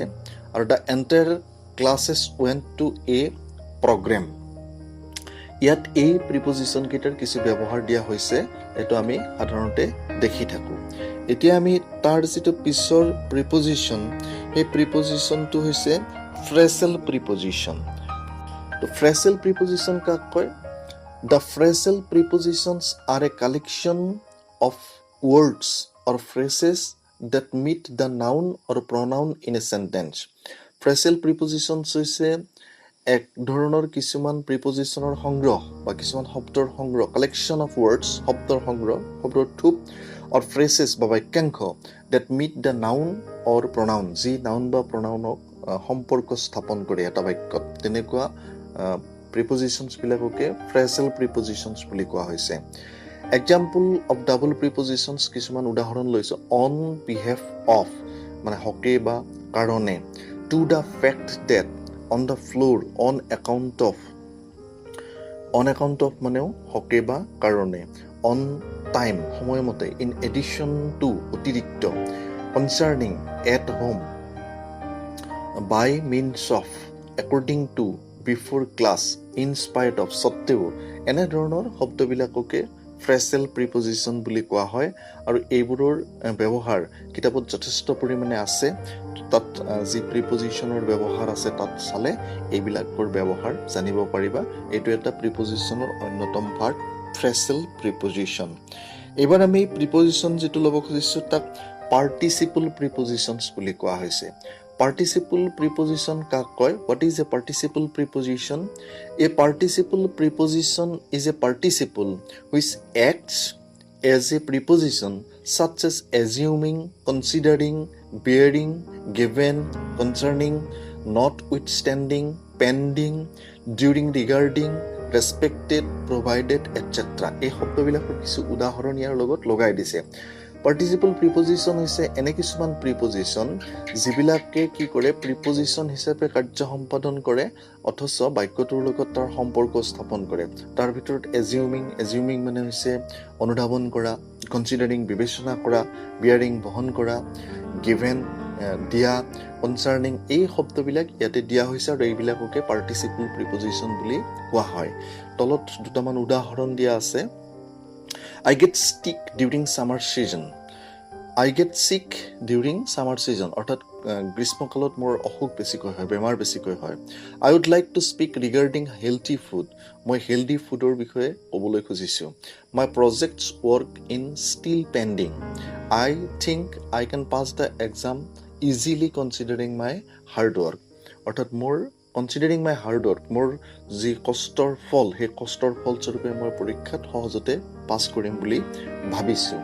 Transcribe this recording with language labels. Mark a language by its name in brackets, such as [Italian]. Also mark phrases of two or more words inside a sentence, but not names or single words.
[Assamese] আৰু [English] the entire classes went to a program, [Assamese] ইয়াত এই প্ৰিপজিশ্যন কেইটাৰ কিছু ব্যৱহাৰ দিয়া হৈছে, এইটো আমি সাধাৰণতে দেখি থাকোঁ। এতিয়া আমি তাৰ যিটো পিছৰ প্ৰিপজিশ্যন, সেই প্ৰিপজিশ্যনটো হৈছে [English] phrasal preposition. [Assamese] তো [English] phrasal preposition [Assamese] কাক কয়? [English] The phrasal prepositions are a collection of words or phrases that meet the noun or pronoun in a sentence. Phrasal prepositions [Assamese] হৈছে এক ধৰণৰ কিছুমান প্ৰিপজিশ্যনৰ সংগ্ৰহ বা কিছুমান শব্দৰ সংগ্ৰহ, [English] collection of words, [Assamese] শব্দৰ সংগ্ৰহ, শব্দৰ থোপ, [English] or phrases [Assamese] বা বাক্যাংশ [English] that meet the noun or pronoun, [Assamese] যি নাউন বা প্ৰনাউনক সম্পৰ্ক স্থাপন কৰে এটা বাক্যত, তেনেকুৱা প্ৰিপজিশ্যনছবিলাককে [English] phrasal prepositions [Assamese] বুলি কোৱা হৈছে। [English] example of double prepositions [Assamese] কিছুমান উদাহৰণ লৈছোঁ। [English] on behalf of [Assamese] মানে হকে বা কাৰণে, [English] to the fact that, on the floor, on account of, on account of [Assamese] মানেও হকে বা কাৰণে, [English] on time সময়মতে, in addition to অতিৰিক্ত, concerning, at home, by means of, according to, before class, in spite of, [Assamese] সত্ত্বেও, এনেধৰণৰ শব্দবিলাককে ফ্ৰেজেল প্ৰিপজিশ্যন বুলি কোৱা হয় আৰু এইবোৰৰ ব্যৱহাৰ কিতাপত যথেষ্ট পৰিমাণে আছে। তাত যি প্ৰিপজিশ্যনৰ ব্যৱহাৰ আছে তাত চালে এইবিলাকৰ ব্যৱহাৰ জানিব পাৰিবা। এইটো এটা প্ৰিপজিশ্যনৰ অন্যতম পাৰ্ট, [English] phrasal preposition. [Assamese] এইবাৰ আমি প্ৰিপজিশ্যন যিটো ল'ব খুজিছোঁ তাক [English] participle prepositions [Assamese] বুলি কোৱা হৈছে। [English] Participle preposition [Assamese] কাক কয়? [English] What is a participle preposition? A participle preposition is a participle which acts as a preposition such as assuming, considering, bearing, given, concerning, notwithstanding, pending, during, regarding, respected, provided, etc. [Assamese] এই শব্দবিলাকৰ কিছু উদাহৰণ ইয়াৰ লগত লগাই দিছে। [English] participle preposition [Assamese] হৈছে এনে কিছুমান প্ৰিপজিশ্যন যিবিলাকে কি কৰে, প্ৰিপজিশ্যন হিচাপে কাৰ্য সম্পাদন কৰে অথচ বাক্যটোৰ লগত তাৰ সম্পৰ্ক স্থাপন কৰে। তাৰ ভিতৰত এজিউমিং মানে হৈছে অনুধাৱন কৰা, কনচিডাৰিং বিবেচনা কৰা, বিয়াৰিং বহন কৰা, গিভেন দিয়া, কনচাৰ্নিং, এই শব্দবিলাক ইয়াতে দিয়া হৈছে আৰু এইবিলাককে [English] participle preposition [Assamese] বুলি কোৱা হয়। তলত দুটামান উদাহৰণ দিয়া আছে। [English] I get sick during summer season. I get sick during summer season. [Assamese] অৰ্থাৎ গ্ৰীষ্মকালত মোৰ অসুখ বেছিকৈ হয়, বেমাৰ বেছিকৈ হয়। [English] I would like to speak regarding healthy food. [Assamese] মই [English] healthy foodৰ [Assamese] বিষয়ে ক'বলৈ খুজিছোঁ। [English] My project's work in still pending. I think I can pass the exam easily considering my hard work. [Assamese] অৰ্থাৎ মোৰ [English] considering my hard work, [Assamese] মোৰ যি কষ্টৰ ফল, সেই কষ্টৰ ফলস্বৰূপে মই পৰীক্ষাত সহজতে পাছ কৰিম বুলি ভাবিছোঁ।